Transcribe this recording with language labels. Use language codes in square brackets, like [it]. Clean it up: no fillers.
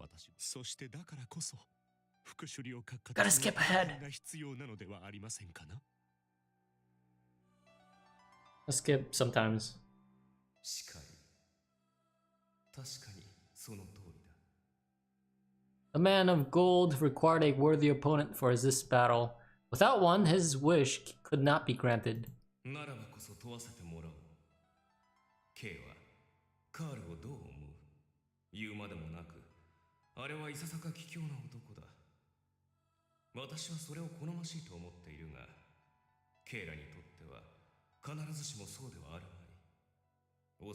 [ja] 私、そしてだからこそ、副首里を閣下 [en] Gotta skip ahead. [ja] が必要なのではありませんかな。 [en] I skip sometimes. [ja] しかり、確かにその通りだ。 [en] The man of gold required a worthy opponent for this battle. Without one, his wish could not be granted. [ja] ならばこそ問わせてもらおう。K はカールをどう思う？言うまでもなく、あれはいささか卑怯な男だ。私はそれを好ましいと思っているが、ケイラにとっては必ずしもそうではあるまい。